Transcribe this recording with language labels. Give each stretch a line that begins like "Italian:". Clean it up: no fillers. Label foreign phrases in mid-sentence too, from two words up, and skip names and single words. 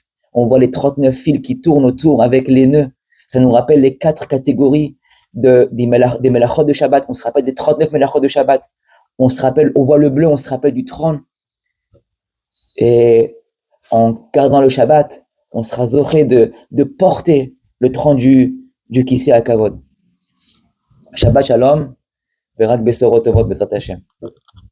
French: On voit les 39 fils qui tournent autour avec les nœuds. Ça nous rappelle les 4 catégories des melachot de Shabbat. On se rappelle des 39 melachot de Shabbat. On voit le bleu, on se rappelle du trône. Et en gardant le Shabbat, on sera zoché de porter le trône du
Hebrew: כסא הכבוד. שבת שלום, ורק בשורות טובות בעזרת השם.